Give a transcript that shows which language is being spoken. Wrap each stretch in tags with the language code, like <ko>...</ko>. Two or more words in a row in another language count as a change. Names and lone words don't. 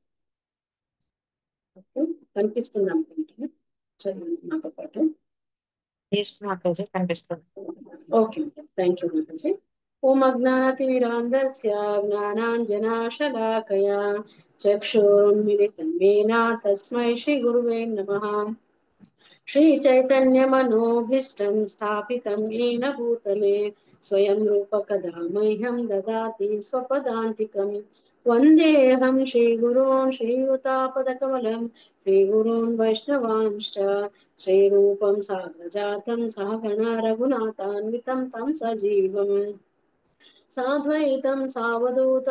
<te>కనిపిస్తుంది అనుకుంటున్నా, చదివండి నాతో పాటు. మాతాజీ కనిపిస్తుంది.</te> <en>okay, thank you</en> <sa>మాతాజీ. ఓం అజ్ఞానతిమిరాంధస్య జ్ఞానాంజనాశలాకయా చక్షురున్మిలితం येन తస్మై శ్రీ గురువే నమః. శ్రీ చైతన్య మనోభీష్టం స్థాపితం येन భూతలే స్వయం రూప కదా మह्यं దదాతి స్వపదాంతికం. వందేహం శ్రీగురూన్ శ్రీయుతాపదకమలం శ్రీగురూన్ వైష్ణవాంశ్చ శ్రీరూపం సాగ్రజాతం సహగణ రఘునాథాన్వితం తం సజీవం సాద్వైతం సావధూతం</sa>